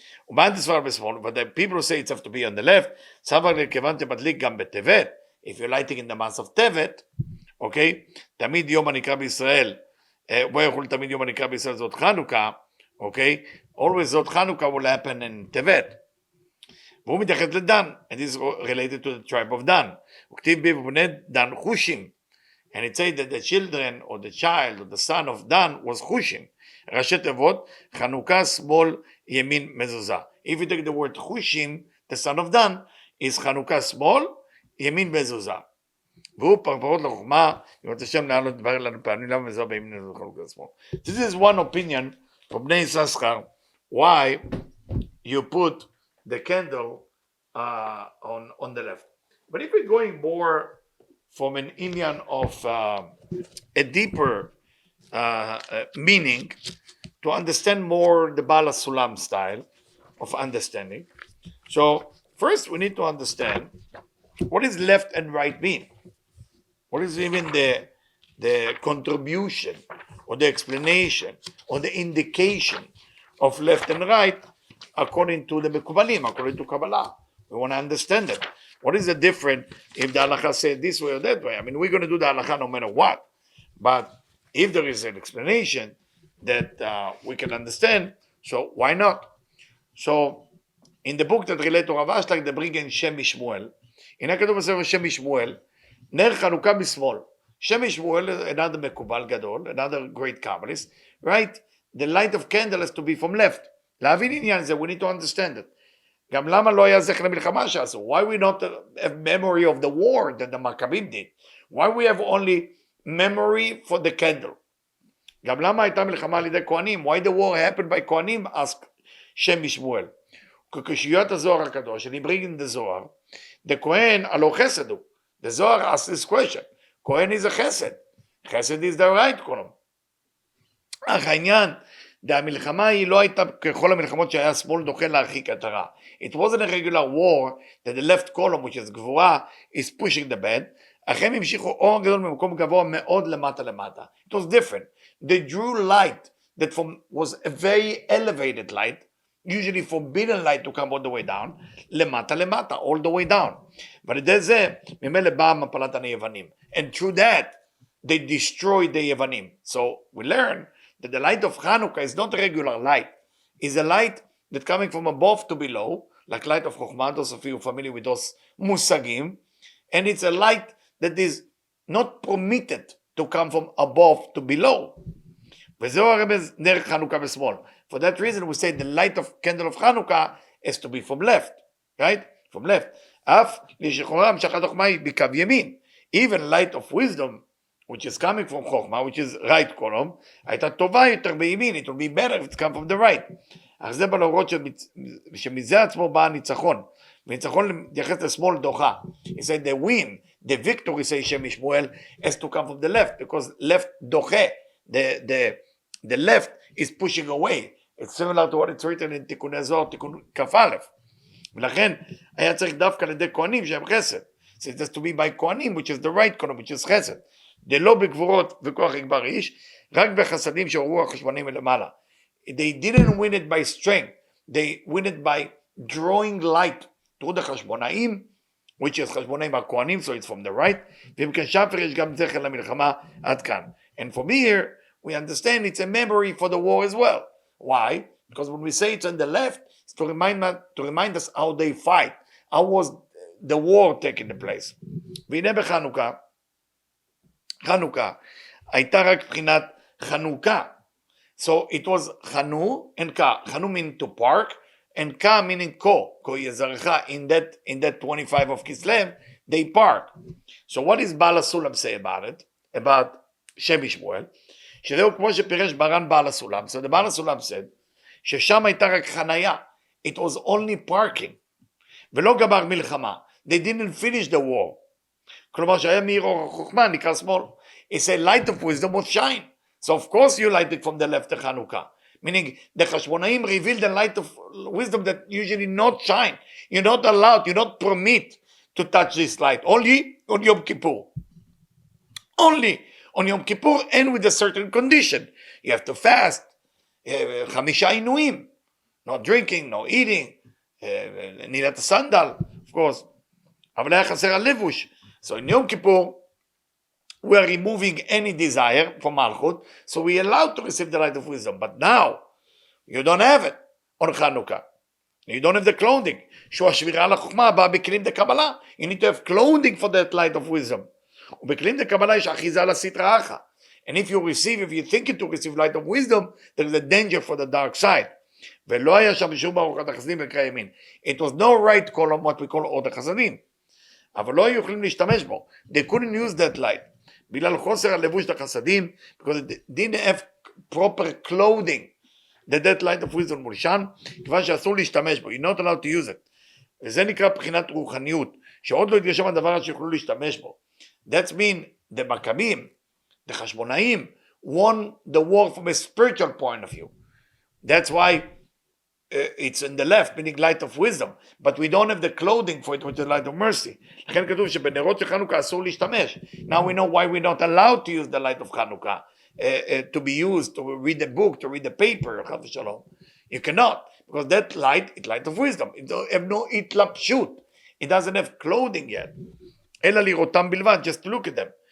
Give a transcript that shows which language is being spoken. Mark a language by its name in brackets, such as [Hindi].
[English] But the people who say it's have to be on the left, if you're lighting in the month of Tevet, okay, [Hebrew] תמיד יום הנקרא בישראל, ויכול תמיד יום הנקרא בישראל זאת חנוכה, [English] okay, always זאת חנוכה will happen in Tevet. [Hebrew] והוא מתייחס לדן, [English] and this is related to the tribe of Dan. [Hebrew] וכתיב בי ובני דן חושים, [English] and it says that the children or the child or the son of Dan was חושים. [Hebrew] ראשי תיבות, חנוכה שמאל ימין מזוזה. [English] If you take the word חושים, the son of Dan, is [Hebrew] חנוכה שמאל ימין מזוזה. והוא פרפרות לחוכמה, אם אתה שם לעלות דבר לנו פעמים, למה מזוזה בימין מזוזה חנוכה שמאל. [English] This is one opinion from Bnei Sasra, why you put the candle on the left. But if we're going more from an Indian of a deeper meaning, to understand more the Bala Sulam style of understanding. So first we need to understand what does left and right mean? What is even the contribution or the explanation or the indication of left and right according to the Mekubalim, according to Kabbalah? We want to understand it. What is the difference if the halakha said this way or that way? I mean, we're going to do the halakha no matter what. But if there is an explanation that we can understand, So why not? So in the book that relate to Rav Ashlag, they bring in Shem Mishmuel. [Hebrew] הנה כתוב בספר שם משמואל, נר חנוכה בשמאל. [English] שם משמואל, another [Hebrew] מקובל גדול, [English] another great Kabbalist, right? The light of candle has to be from left. [Hebrew] להבין עניין זה, [English] we need to understand it. [Hebrew] גם למה לא היה זכר למלחמה שעשו? [English] Why we not have memory of the war that the Maccabim did? Why we have only memory for the candle? [Hebrew] גם למה הייתה מלחמה על ידי כהנים? [English] Why the war happened by כהנים? ask שם משמואל. [Hebrew] כקושיות הזוהר הקדוש, [English] and he bring in the Zohar, the Kohen alo chesed הוא. The Zohar asks this question. Kohen is a chesed. Chesed is the right column. [Hebrew] אך העניין, המלחמה היא לא הייתה ככל המלחמות שהיה שמאל דוחה להרחיק את הרע. [English] It wasn't a regular war that the left column, which is גבורה, is pushing the bed. [Hebrew] אך הם המשיכו אור גדול ממקום גבוה מאוד למטה למטה. [English] It was different. They drew light that was a very elevated light, usually forbidden light to come all the way down, [Hebrew] למטה למטה, [English] all the way down. [Hebrew] ועל ידי זה, ממילא באה מפלת היוונים. [English] And through that, they destroyed the יוונים. So we learn that the light of Chanukah is not a regular light. It's a light that coming from above to below, like light of Chokhmah, those of you familiar with those musagim, and it's a light that is not permitted to come from above to below. [Hebrew] וזהו הרמז נר חנוכה בשמאל. [English] For that reason we say the light of candle of Chanukah has to be from left, right? From left. [Hebrew] אף לשחורה המשכת חוכמה היא בקו ימין. [English] Even light of wisdom, which is coming from Chokhmah, which is right column, [Hebrew] הייתה טובה יותר בימין, [English] it will be better if it's come from the right. [Hebrew] אך זה בא להורות שמזה עצמו בא הניצחון. וניצחון מתייחס לשמאל דוחה. [English] He said the win, the victory, say שם משמואל, has to come from the left, because left דוחה. The left is pushing away. It's similar to what it's written in תיקוני זוהר, תיקון כ"א. [Hebrew] ולכן היה צריך דווקא לידי כהנים שהם חסד. [English] So it has to be by כהנים, which is the right column, which is חסד. [Hebrew] דלא בגבורות וכוח יגבר איש, רק בחסדים שעוררו החשבונים מלמעלה. [English] They didn't win it by strength. They win it by drawing light through the חשבונאים, which is חשבונאים הכהנים, so it's from the right. [Hebrew] ואם כן שפר יש גם זכר למלחמה עד כאן. [English] And from here, we understand it's a memory for the war as well. Why? Because when we say it's on the left, it's to remind us how they fight. How was the war taking place? [Hebrew] והנה בחנוכה, חנוכה, הייתה רק בחינת חנוכה. [English] So it was חנו and ka. חנו meaning to park, and ka meaning ko. Ko יזרחה. In that 25 of Kislev, they park. So what does Baal HaSulam say about it? [Hebrew] About שם משמואל? שזהו כמו שפירש ברן בעל הסולם. [English] So the Baal HaSulam said, [Hebrew] ששם הייתה רק חניה. [English] It was only parking. [Hebrew] ולא גמר מלחמה. [English] They didn't finish the war. [Hebrew] כלומר שהיה מאיר אור החוכמה, נקרא שמאל. [English] He said light of wisdom would shine. So of course you light it from the left, the Chanukah. Meaning the Chashmonaim revealed the light of wisdom that usually not shine. You're not allowed, you're not permit to touch this light. Only on Yom Kippur. Only on Yom Kippur, and with a certain condition. You have to fast. Chamisha inuim. No drinking, no eating. Nilat sandal, of course. [Hebrew] אבל היה חסר הלבוש. [English] So in Yom Kippur, we are removing any desire from Malchut, so we are allowed to receive the light of wisdom. But now, you don't have it on Chanukah. You don't have the clothing. [Hebrew] שהוא השבירה לחוכמה באה בכלים דקבלה. [English] You need to have clothing for that light of wisdom. [Hebrew] ובכלים דקבלה יש אחיזה לסטרא אחא. [English] And if you you're thinking to receive light of wisdom, there is a danger for the dark side. [Hebrew] ולא היה שם שום ברוכת החסדים וקרא ימין. [English] It was no right column, what we call [Hebrew] עוד החסדים. אבל לא היו יכולים להשתמש בו. [English] They couldn't use that light. [Hebrew] בגלל חוסר הלבוש את החסדים, [English] because they didn't have proper clothing. that light of wisdom [Hebrew] מולשן, כיוון שאסור להשתמש בו. [English] You're not allowed to use it. [Hebrew] וזה נקרא בחינת רוחניות, שעוד לא התגשם הדבר שיוכלו להשתמש בו. [English] That's mean the Maccabim, the Chashmonaim, won the war from a spiritual point of view. That's why it's in the left, meaning light of wisdom, but we don't have the clothing for it, which is light of mercy. [Hebrew] לכן כתוב שבנרות של חנוכה אסור להשתמש. [English] Now we know why we're not allowed to use the light of Chanukah, to be used, to read the book, to read the paper. You cannot, because that light is light of wisdom. It don't have no התלבשות. It doesn't have clothing yet. [Hebrew] אלא לראותם בלבד, [English] just look at them.